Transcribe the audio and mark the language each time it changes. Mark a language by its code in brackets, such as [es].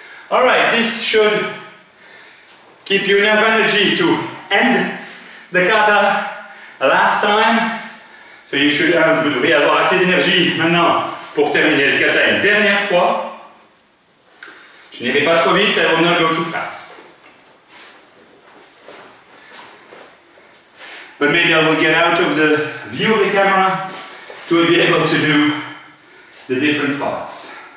[en] Alright, this should keep you enough energy to end the kata last time. So you should, [fr] vous devriez avoir assez d'énergie maintenant pour terminer le kata une dernière fois. Je n'irai pas trop vite, [en] I will not go too fast. But maybe I will get out of the view of the camera to be able to do the different parts.